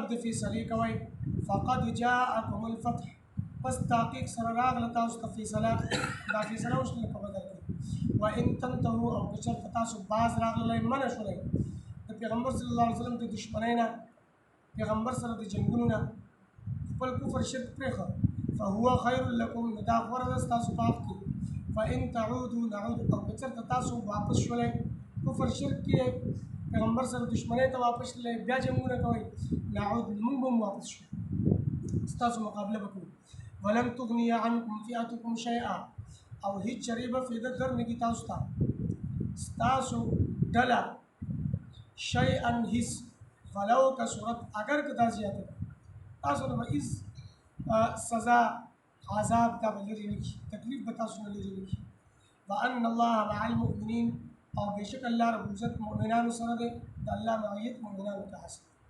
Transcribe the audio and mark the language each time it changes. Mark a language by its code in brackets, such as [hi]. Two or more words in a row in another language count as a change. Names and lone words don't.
[ps] د فیصلې کوئ [ar] فقد جاءکم الفتح [ps] بس تحقیق سره راغله تاسو ته فیصله دا فیصله وشوله په بدل کې [ar] وان تنتهوا [ps] او که چېرته تاسو باز راغلی منع شولئ د پیغمبر [ar] صلی الله علیه وسلم [ps] د دشمنۍ نه پیغمبر سره د جنګونو نه خپل کفر شرک پرېښه [ar] فهو خیر لکم [ps] نو دا غوره ده ستاسو په حق کې [ar] فان تعودوا نعود [ps] او که چېرته تاسو واپس شولئ کفر شرک کې پیغمبر سره دشمنۍ ته واپس شولئ بیا جنګونه کوئ نعود موږ به هم واپس شو ستاسو مقابله به کوو [ar] ولم تغني عنكم فئتكم شيئا [ps] او هیڅ چرې به فایده در نه کړي تاسو ته ستاسو ډله شیئا هیڅ [ar] ولو کثرت [ps] اگر که دا زیاته تاسو نه به هیڅ سزا عذاب دا به لرې نه کړي تکلیف به تاسو نه لرې نه کړي [ar] وان الله مع المؤمنین [ps] او بېشک الله [ar] رب العزت [ps] مؤمنانو سره دی د الله معیت مؤمنانو ته حاصل